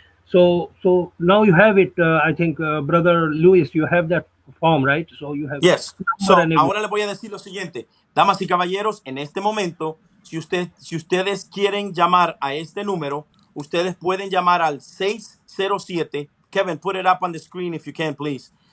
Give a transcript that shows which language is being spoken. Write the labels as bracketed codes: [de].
[en] So now you have it. I think brother Luis, you have that form, right? So you have Yes. So, number and everything. [es] ahora les voy a decir lo siguiente. Damas y caballeros, en este momento, si ustedes quieren llamar a este número, ustedes pueden llamar al 607. [en] Kevin, put it up on the screen if you can, please.